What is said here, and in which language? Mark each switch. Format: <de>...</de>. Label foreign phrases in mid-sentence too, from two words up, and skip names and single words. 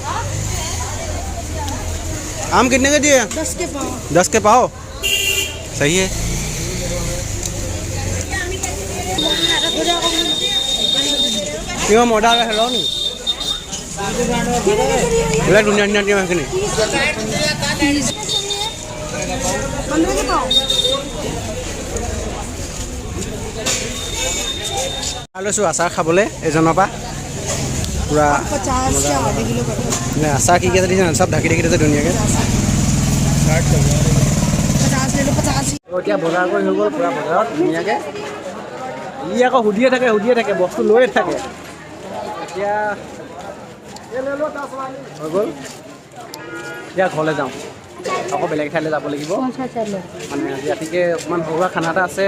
<hi>आम कितने के दिए? 10 के पाव। 10 के पाव, सही है। क्यों मोटा हेलो नहीं</hi> <as>ধুনীয়া ধুনীয়া দিম সেইখিনি।</as> <hi>15 के पाओ</hi> <as>লৈছোঁ আচাৰ খাবলৈ এজনৰ পৰা পূৰা</as> <hi>50 से आधे किलो कर</hi> <as>মানে আচাৰ কি কি আছে দেখিছে চব ঢাকি ঢাকি দিছে ধুনীয়াকৈ</as> <hi>50 ले लो 50</hi> <as>এতিয়া বজাৰ কৰি হৈ গ'ল পূৰা বজাৰত ধুনীয়াকৈ ই আকৌ সুধিয়ে থাকে বস্তু লৈয়ে থাকে এতিয়া হৈ গ'ল এতিয়া ঘৰলৈ যাওঁ আকৌ বেলেগ ঠাইলৈ যাব লাগিব মানে আজি ৰাতিকৈ অকণমান ঘৰুৱা খানা এটা আছে</as>